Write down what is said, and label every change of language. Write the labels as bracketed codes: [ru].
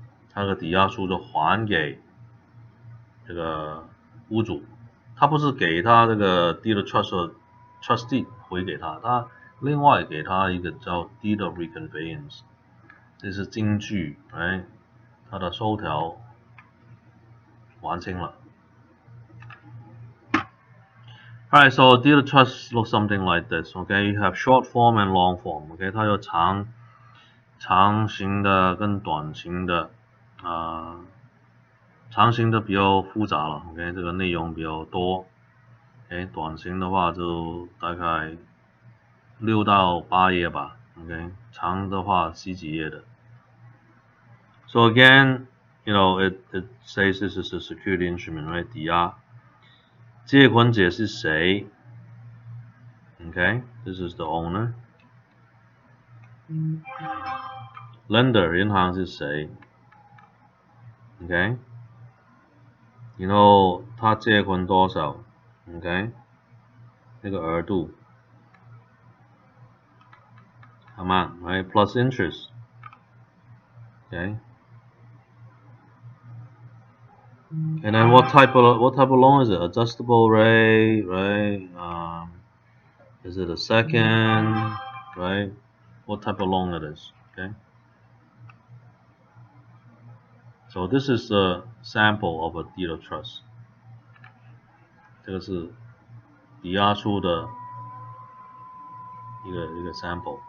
[zh] 他的抵押书就还给这个屋主，他不是给他这个 deed of trust trustee 回给他，他另外给他一个叫 deed of reconveyance， 这是金据 ，right， 他的收条还清了。 [en] Alright, so deed of trust looks something like this. Okay, you have short form and long form. [zh] Okay, 它有长型的跟短型的，长型的比较复杂了。 OK， 这个内容比较多。OK， 短型的话就大概6到8页吧。 OK， 长的话10几页的。 [en] So again, you know, it says this is a security instrument, right? [zh] 抵押。借款者是谁 [en] ？Okay, this is the owner. ？Lender [zh] 银行是谁 [en] ？OK， [zh] 然后他借款多少 [en] ？OK， [zh] 那个额度 [en] amount right plus interest okay and then what type of loan is it? Adjustable rate, right? Is it a second, right? What type of loan it is? Okay. So this is a sample of a deed of trust. [zh] 这个是抵押出的一个 sample.